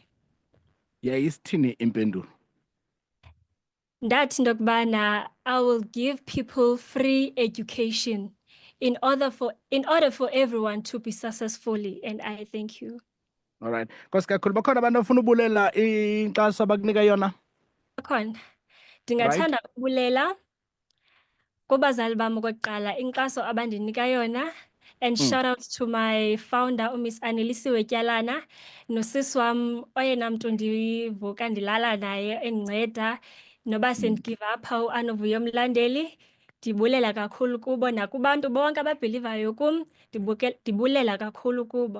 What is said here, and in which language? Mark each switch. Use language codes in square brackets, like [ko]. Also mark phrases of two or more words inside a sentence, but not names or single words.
[xh] Yayisithini impendulo? Ndathi into yokubana [en] I will give people free education in order for everyone to be successfully, and I thank you. All right. [xh] Nkosi kakhulu, bakhona abantu abafuna ubulela inkxaso abakunika yona? Bakhona. Ndingathanda ukubulela kubazali bam okokuqala inkxaso abandinika yona, [en] and shout out to my founder [xh] uMiss Anelisiwe Tyalana nosisi wam oyena mntu ndivuka ndilala naye endinceda noba sendigive apha uAnovuyo Mlandeli. Ndibulela kakhulu kubo nakubantu bonke ababhilivayo kum, ndibulela kakhulu kubo.